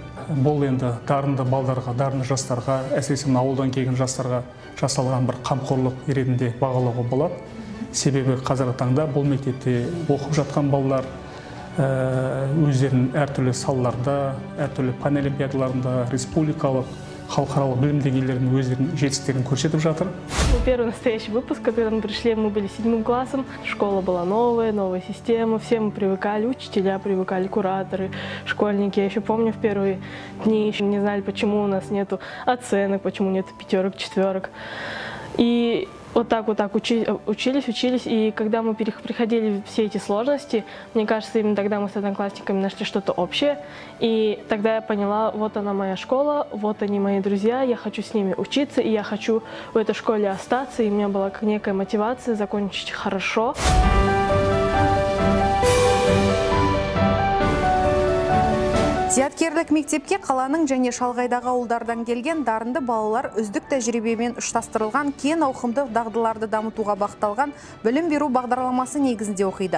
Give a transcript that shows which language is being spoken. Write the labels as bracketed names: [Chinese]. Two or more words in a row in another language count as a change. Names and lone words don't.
[Kazakh] Бұл енді дарынды балдарға, дарынды жастарға, әсіресе ауылдан келген жастарға жасалған бір қамқорлық ретінде бағалауға болады. Себебі қазіргі таңда бұл мектепте оқып жатқан балалар өздерінің әртүрлі салаларда, әртүрлі пән олимпиадаларында, республикалық, халықаралық білім деңгейлерінің өздерінің жетістіктерін көрсетіп жатыр. [Russian] Первый настоящий выпуск, когда мы пришли, мы были 7 классом. Школа была новая система, все мы привыкали, учителя привыкали, кураторы, школьники. Я еще помню, в первые дни еще не знали, почему у нас нету оценок, почему нету пятерок, четверок. И вот так учились, и когда мы приходили все эти сложности, мне кажется, именно тогда мы с одноклассниками нашли что-то общее, и тогда я поняла, вот она моя школа, вот они мои друзья, я хочу с ними учиться, и я хочу в этой школе остаться, и у меня была как некая мотивация закончить хорошо. [Kazakh] Зияткерлік мектепке қаланың және шалғайдағы ауылдардан келген дарынды балалар үздік тәжірибемен ұштастырылған кен ауқымды дағдыларды дамытуға бағытталған білім беру бағдарламасы негізінде оқиды.